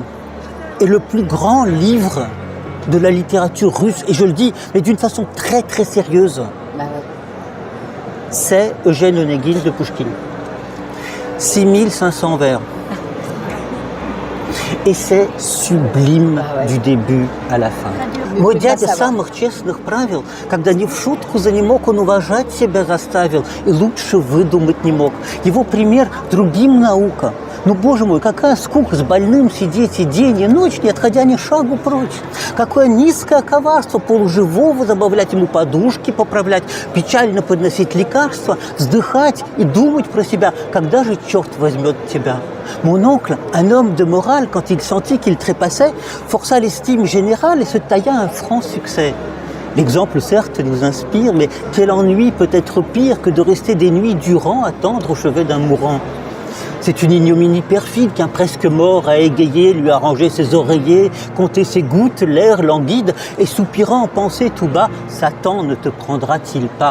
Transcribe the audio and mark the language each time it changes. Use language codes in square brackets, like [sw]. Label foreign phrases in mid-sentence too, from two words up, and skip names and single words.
[fr] Et le plus grand livre de la littérature russe, et je le dis, mais d'une façon très très sérieuse, c'est Eugène Onegin de Pouchkine. 6500 vers. Et c'est sublime du début à la fin. [ru] Мой дядя самых честных правил, когда ни в шутку за не мог, он уважать себя заставил и лучше выдумать не мог. Его пример другим наука. Ну, боже мой, какая скука с больным сидеть и день, и ночь, не отходя ни шагу прочь. Какое низкое коварство полуживого забавлять ему подушки, поправлять, печально подносить лекарства, вздыхать и думать про себя, когда же черт возьмет тебя. [fr] Mon oncle, un homme de morale, quand il sentit qu'il trépassait, força l'estime générale et se tailla un franc succès. L'exemple, certes, nous inspire, mais quel ennui peut être pire que de rester des nuits durant à tendre au chevet d'un mourant? C'est une ignominie perfide qu'un presque mort a égayé, lui arrangé ses oreillers, compté ses gouttes, l'air languide, et soupirant en pensée tout bas, Satan ne te prendra-t-il pas?